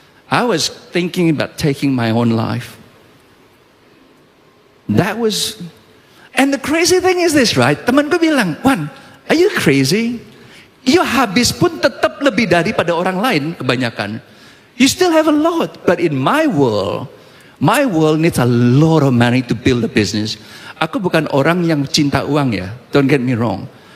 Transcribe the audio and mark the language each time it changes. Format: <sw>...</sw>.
<en>I was thinking about taking my own life. That was, and the crazy thing is this, right?</en> <id>Temanku bilang,</id> <en>Wan, are you crazy?</en> <id>You habis pun tetap lebih daripada orang lain kebanyakan.</id> <en>You still have a lot, but in my world needs a lot of money to build a business.</en> <id>Aku bukan orang yang cinta uang ya,</id> <en>don't get me wrong.</en>